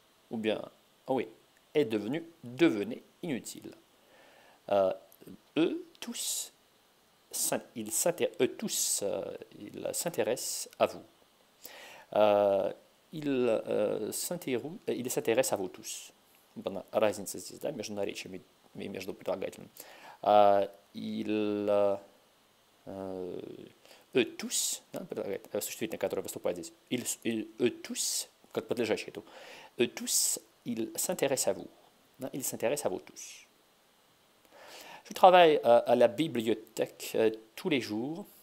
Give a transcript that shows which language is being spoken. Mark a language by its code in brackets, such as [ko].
[fr] Ou bien, devenait inutile. Eux tous, ils s'intéressent à vous. Ils s'intéressent à vous tous. [ru] Разница здесь, да, между наречиями и между прилагательным. [fr] Eux tous, [ru] да, существительное, которое выступает здесь, eux tous, как подлежащее эту, [fr] eux tous, ils s'intéressent à vous. [ru] Да, [fr] ils s'intéressent à vous tous. Je travaille à la bibliothèque tous les jours.